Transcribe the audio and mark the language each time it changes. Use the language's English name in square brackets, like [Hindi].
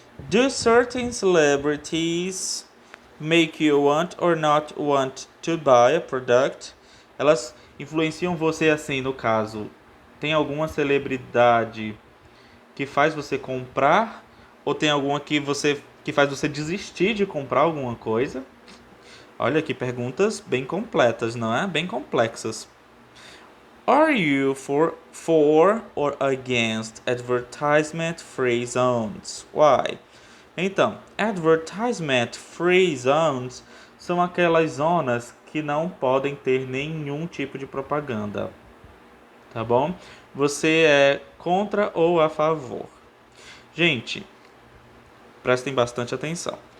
[English] Do certain celebrities make you want or not want to buy a product? [Portuguese] Elas influenciam você assim, no caso, tem alguma celebridade que faz você comprar ou tem alguma que faz você desistir de comprar alguma coisa? Olha que perguntas bem completas, não é? Bem complexas. [English] Are you for or against advertisement free zones? Why? [Portuguese] Então, [English] advertisement free zones [Portuguese] são aquelas zonas que não podem ter nenhum tipo de propaganda. Tá bom? Você é contra ou a favor? Gente, prestem bastante atenção.